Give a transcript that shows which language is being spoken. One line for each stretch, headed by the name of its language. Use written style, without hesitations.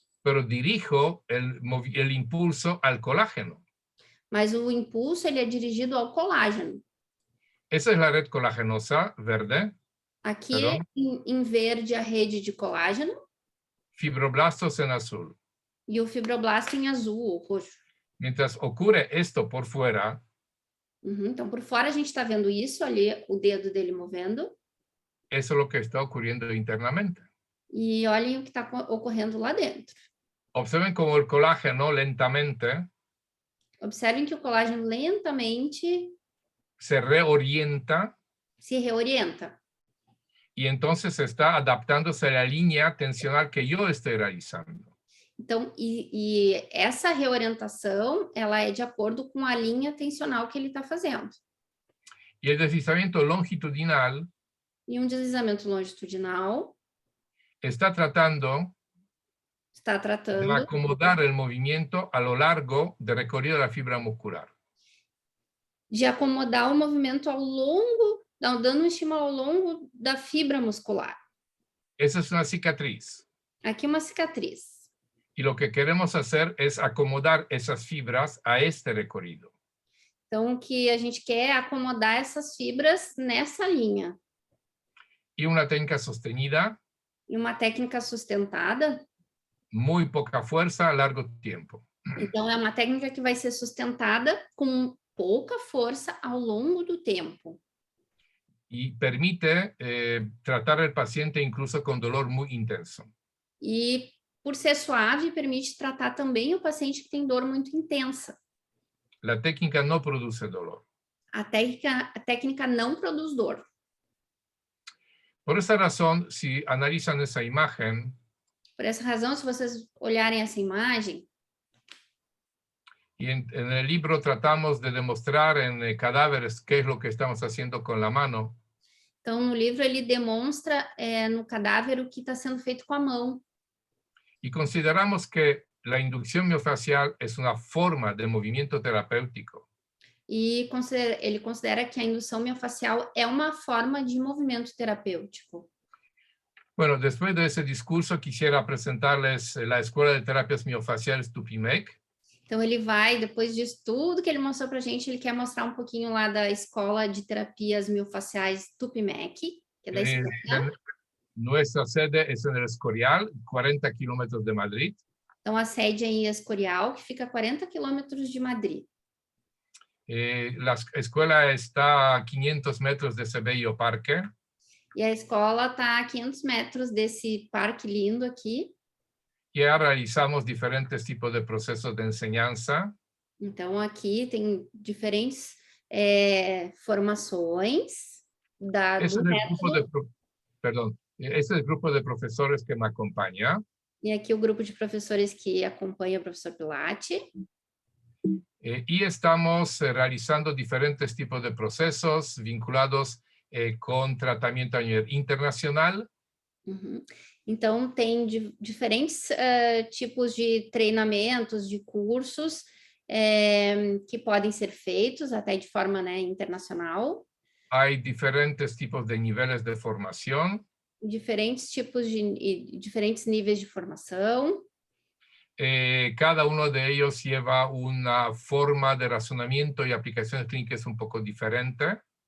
Spanish: Pero dirijo el impulso al colágeno.
Portuguese: Mas o impulso ele é dirigido ao colágeno.
Spanish: Esa es la red colagenosa verde.
Portuguese: Aqui em verde a rede de colágeno.
Spanish: Fibroblastos en azul.
Portuguese: E o fibroblasto em azul ou roxo.
Spanish: Mientras ocurre esto por fuera,
Portuguese: Então, por fora a gente está vendo isso, ali o dedo dele movendo.
Spanish: eso es lo que está ocurriendo internamente.
Portuguese: E olhem o que está ocorrendo lá dentro.
Spanish: Observen cómo el colágeno lentamente
Portuguese: Observem que o colágeno lentamente
Spanish: se reorienta
Portuguese: se reorienta.
Spanish: y entonces está adaptándose a la línea tensional que yo estoy realizando.
Portuguese: Então, e essa reorientação, ela é de acordo com a linha tensional que ele está fazendo.
Spanish: Y el deslizamiento longitudinal
Portuguese: E um deslizamento longitudinal
Spanish: está tratando
Portuguese: está
Spanish: de
Portuguese: tratando
Spanish: acomodar el movimiento a lo largo del recorrido de la fibra muscular.
Portuguese: de acomodar o movimento ao longo, dando um estímulo ao longo da fibra muscular.
Spanish: Esa es una cicatriz.
Portuguese: Aqui uma cicatriz.
Spanish: Y lo que queremos hacer es acomodar esas fibras a este recorrido.
Portuguese: Então, o que a gente quer é acomodar essas fibras nessa linha.
Spanish: Y una técnica sostenida,
Portuguese: E uma técnica sustentada,
Spanish: muy poca fuerza a largo tiempo.
Portuguese: então é uma técnica que vai ser sustentada com pouca força ao longo do tempo.
Spanish: Y permite tratar al paciente incluso con dolor muy intenso.
Portuguese: E, por ser suave, permite tratar também o paciente que tem dor muito intensa.
Spanish: La técnica no produce dolor.
Portuguese: A técnica não produz dor.
Spanish: Por esa razón, si analizan esa imagen,
Portuguese: Por essa razão, se vocês olharem essa imagem,
Spanish: y en el libro tratamos de demostrar en cadáveres qué es lo que estamos haciendo con la mano,
Portuguese: então no livro ele demonstra no cadáver o que está sendo feito com a mão.
Spanish: y consideramos que la inducción miofascial es una forma de movimiento terapéutico.
Portuguese: E ele considera que a indução miofascial é uma forma de movimento terapêutico.
Spanish: Bueno, después de ese discurso quisiera presentarles la Escuela de Terapias Miofaciales Tupimec.
Portuguese: Então ele vai, depois disso tudo que ele mostrou para a gente, ele quer mostrar um pouquinho lá da Escola de Terapias Miofaciais Tupimec, que é da Espanha.
Spanish: Nuestra sede es en El Escorial, 40 kilómetros de Madrid.
Portuguese: Então, a sede é em Escorial, que fica a 40 quilômetros de Madrid.
Spanish: La escuela está a 500 metros de ese bello parque.
Portuguese: E a escola está a 500 metros desse parque lindo aqui.
Spanish: Ya realizamos diferentes tipos de procesos de enseñanza.
Portuguese: Então, aqui tem diferentes formações
Spanish: Ese es
Portuguese: do
Spanish: el grupo
Portuguese: método.
Spanish: ese es el grupo de profesores que me acompaña.
Portuguese: E aqui o grupo de professores que acompanha o professor Pilati.
Spanish: Y estamos realizando diferentes tipos de procesos vinculados con tratamiento a nivel internacional. Uhum.
Portuguese: Então, tem diferentes tipos de treinamentos, de cursos que podem ser feitos até de forma internacional.
Spanish: Hay diferentes tipos de niveles de formación.
Portuguese: Diferentes tipos de diferentes níveis de formação.
Spanish: Cada uno de ellos lleva una forma de razonamiento y aplicaciones clínicas un poco diferente.